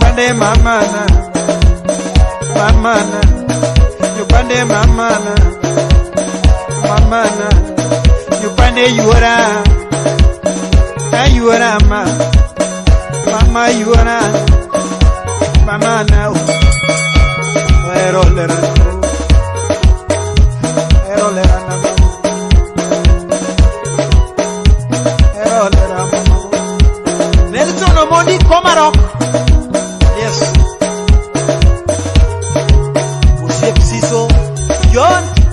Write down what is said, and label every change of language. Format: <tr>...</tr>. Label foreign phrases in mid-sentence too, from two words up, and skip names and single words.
<en>mamana, mamana, nyupande mamana, mamana, nyupande yuara, yuara ma, mama yuara, mamana, erolera, erolera na, erolera mama. Nelson Omondi Komarok. Yes. Musiep Siso John.</en>